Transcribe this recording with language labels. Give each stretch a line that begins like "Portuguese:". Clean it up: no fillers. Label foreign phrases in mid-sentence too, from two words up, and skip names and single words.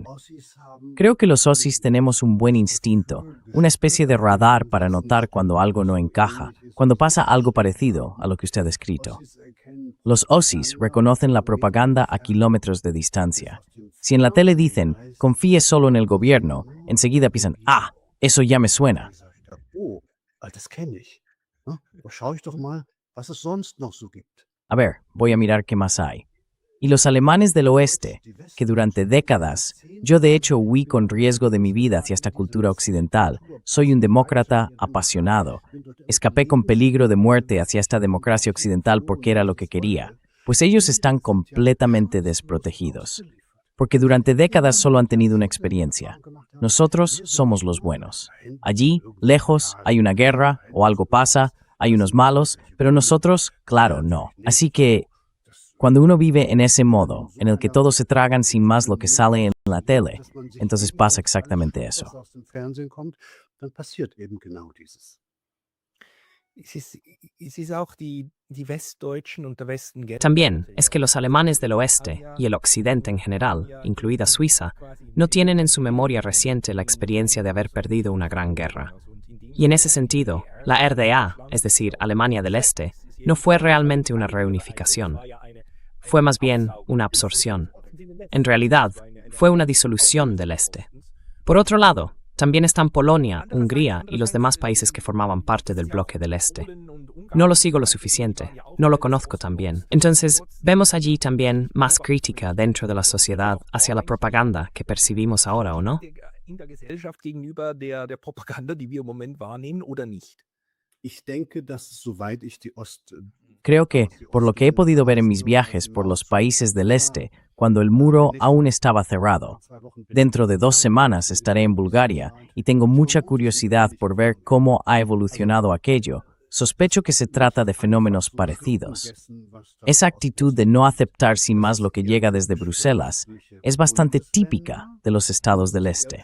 Spanish: Creo que los Aussies tenemos un buen instinto, una especie de radar para notar cuando algo no encaja, cuando pasa algo parecido a lo que usted ha descrito. Los Aussies reconocen la propaganda a kilómetros de distancia. Si en la tele dicen, confíe solo en el gobierno, enseguida piensan, eso ya me suena.
German: oh, das kenne ich. Ne? Da schaue ich doch mal, was es sonst noch so gibt.
Spanish: A ver, voy a mirar qué más hay. Y los alemanes del oeste, que durante décadas, yo de hecho huí con riesgo de mi vida hacia esta cultura occidental, soy un demócrata apasionado, escapé con peligro de muerte hacia esta democracia occidental porque era lo que quería, pues ellos están completamente desprotegidos, porque durante décadas solo han tenido una experiencia. Nosotros somos los buenos. Allí, lejos, hay una guerra o algo pasa, hay unos malos, pero nosotros, claro, no. Así que cuando uno vive en ese modo, en el que todos se tragan sin más lo que sale en la tele, entonces pasa exactamente eso.
German: Was aus dem Fernsehen kommt, dann passiert eben genau dieses. Es ist auch die Westdeutschen und der Westen
Spanish: También es que los alemanes del oeste y el occidente en general, incluida Suiza, no tienen en su memoria reciente la experiencia de haber perdido una gran guerra. Y en ese sentido, la RDA, es decir, Alemania del Este, no fue realmente una reunificación. Fue más bien una absorción. En realidad, fue una disolución del Este. Por otro lado, también están Polonia, Hungría y los demás países que formaban parte del bloque del Este. No lo sigo lo suficiente, no lo conozco tan bien. Entonces, vemos allí también más crítica dentro de la sociedad hacia la propaganda que percibimos ahora, ¿o no?
German: in der Gesellschaft gegenüber der Propaganda, die wir im Moment wahrnehmen, oder nicht? Ich denke, dass soweit ich die
Spanish: Creo que, por lo que he podido ver en mis viajes por los países del este, cuando el muro aún estaba cerrado, dentro de 2 semanas estaré en Bulgaria y tengo mucha curiosidad por ver cómo ha evolucionado aquello. Sospecho que se trata de fenómenos parecidos. Esa actitud de no aceptar sin más lo que llega desde Bruselas es bastante típica de los estados del este.